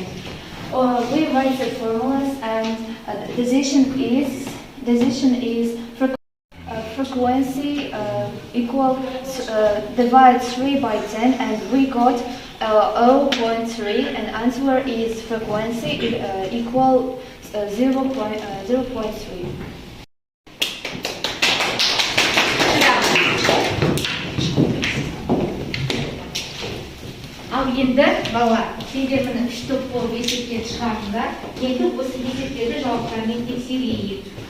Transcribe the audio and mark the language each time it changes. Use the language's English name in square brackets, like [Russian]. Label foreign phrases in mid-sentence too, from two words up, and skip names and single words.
[English] We write the formulas, and decision is frequency equal divide 3 by 10, and we got 0.3, and answer is frequency equal 0.3. [Kazakh] Ал енді балалар, сендер міне 3 топ болып есептен шығардыңдар. Енді осы есептерді жауаптармен тексерейік.